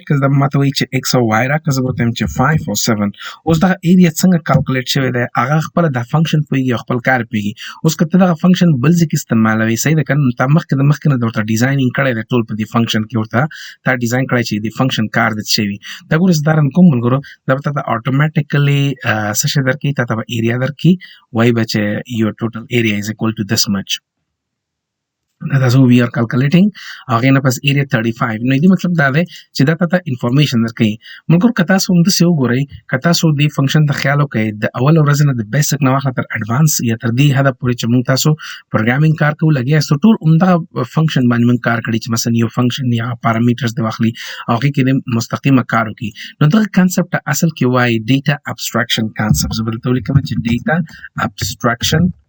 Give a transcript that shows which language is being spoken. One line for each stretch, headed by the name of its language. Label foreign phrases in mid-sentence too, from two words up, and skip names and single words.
Pashto: که دا ماته وایي چې ایکس او وای راکړه زه ورته وایم چې 5 او 7 اوس دغه ایریا څنګه کلکولیټ شوی دی هغه خپله دا فنکشن پوهېږي او خپل کار پوهېږي اوس که ته دغه فنکشن بل ځای کې استعمالوي صحیح ده کنه تا مخکې نه ورته ډیزاینینګ کړی دی ټول په دې فنکشن کې ورته تا ډیزاین کړی چې د فنکشن کار د څه وي دا ګوره زه دا رن کوم ملګرو دا به تاته اټومیټیکلی څه شی درکوي تاته به ایریا درکوي وایي به چې
English: your total area is equal to this much That's how we are calculating
Pashto: هغې نه پس ایریا 35 نو دې مطلب دا دی چې دا تاته انفارمیشن درکوي ملګرو که تاسو همداسې وګورئ که تاسو دې فنکشن ته خیال وکړئ د اول ورځې نه د بیسک نه واخله تر اډوانس یا تر دې حده پورې چې موږ تاسو پروګرامینګ کار کوو لګیا یاستو ټول همدغه فنکشن باندې موږ کار کړی چې مثلا یو فنکشن یا پارامترز دې واخلي او هغې کې دې مستقیمه کار وکړي نو دغه کانسپټ ته اصل کې وایي
English: data abstraction concept
Pashto: زه به دلته ولیکم چې
English: data abstraction